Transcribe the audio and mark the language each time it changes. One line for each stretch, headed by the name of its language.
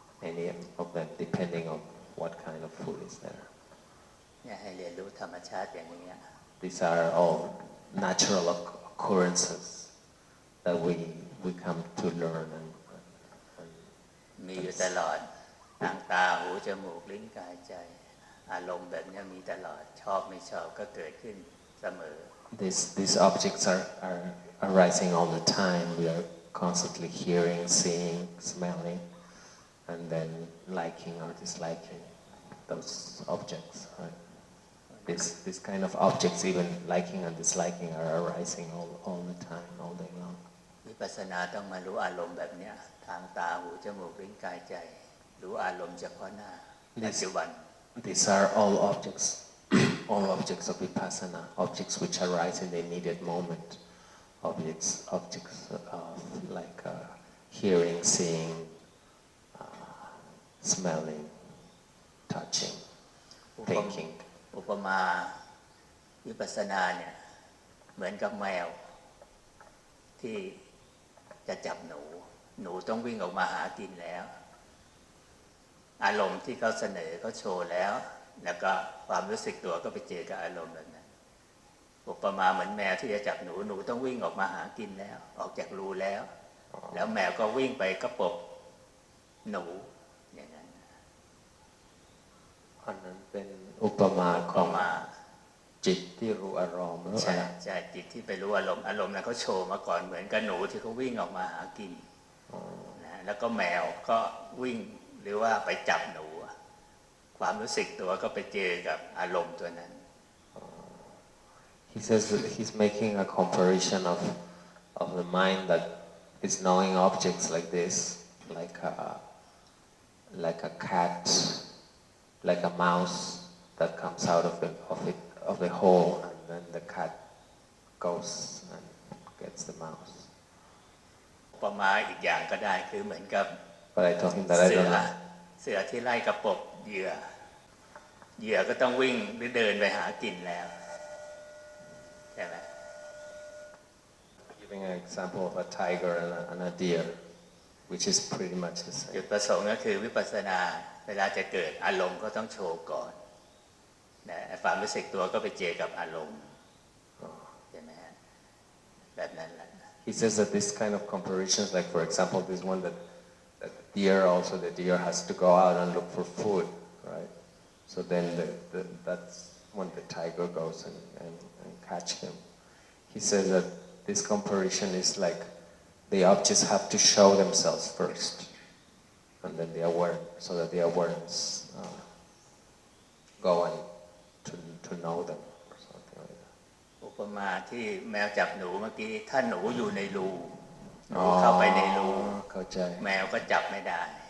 English: Any of them, depending on what kind of food is there.
Thai: เนี่ยให้เรียนรู้ธรรมชาติอย่างนี้
English: These are all natural occurrences that we come to learn and
Thai: มีอยู่ตลอดทางตาหูจมูกลิ้นกายใจอารมณ์แบบนี้มีตลอดชอบไม่ชอบก็เกิดขึ้นเสมอ
English: these objects are arising all the time. We are constantly hearing, seeing, smelling, and then liking or disliking those objects. Right? This kind of objects, even liking and disliking, are arising all the time, all day long.
Thai: วิปัสสนาต้องมารู้อารมณ์แบบนี้ทางตาหูจมูกลิ้นกายใจรู้อารมณ์เฉพาะหน้าปัจจุบัน
English: These are all objects, all objects of vipassana, objects which arise in the immediate moment, objects of like hearing, seeing, smelling, touching, thinking.
Thai: อุปมาวิปัสสนาเนี่ยเหมือนกับแมวที่จะจับหนูต้องวิ่งออกมาหากินแล้วอารมณ์ที่เขาเสนอเขาโชว์แล้วก็ความรู้สึกตัวก็ไปเจอกับอารมณ์แบบนั้นอุปมาเหมือนแมวที่จะจับหนูต้องวิ่งออกมาหากินแล้วออกจากรูแล้วแมวก็วิ่งไปกระปบหนูอย่างนั้น อันนั้นเป็นอุปมาของจิตที่รู้อารมณ์ใ ช่จิตที่ไปรู้อารมณ์นั้นเขาโชว์มาก่อนเหมือนกับหนูที่เขาวิ่งออกมาหากินนะแล้วก็แมวก็วิ่งหรือว่าไปจับหนูความรู้สึกตัวก็ไปเจอกับอารมณ์ตัวนั้น
English: He says that he's making a comparison of the mind that is knowing objects like this, like a cat, like a mouse that comes out of the hole, and then the cat goes and gets the mouse.
Thai: ประมาณอีกอย่างก็ได้คือเหมือนกับ
English: But I told him that I don't know.
Thai: เสือที่ไล่กระปบเหยื่อก็ต้องวิ่งหรือเดินไปหากินแล้วใช่ไหม
English: Giving an example of a tiger and a deer, which is pretty much the same.
Thai: จุดประสงค์ก็คือวิปัสสนาเวลาจะเกิดอารมณ์ก็ต้องโชว์ก่อนนะความรู้สึกตัวก็ไปเจอกับอารมณ์ใช่ไหมฮะแบบนั้นแหละ
English: He says that this kind of comparisons, like for example, this one that the deer has to go out and look for food, right? So then that's when the tiger goes and catch him. He says that this comparison is like the objects have to show themselves first, and then the awareness, so that the awareness go on to know them or something like that.
Thai: อุปมาที่แมวจับหนูเมื่อกี้ถ้าหนูอยู่ในรูหนูเข้าไปในรูแมวก็จับไม่ได้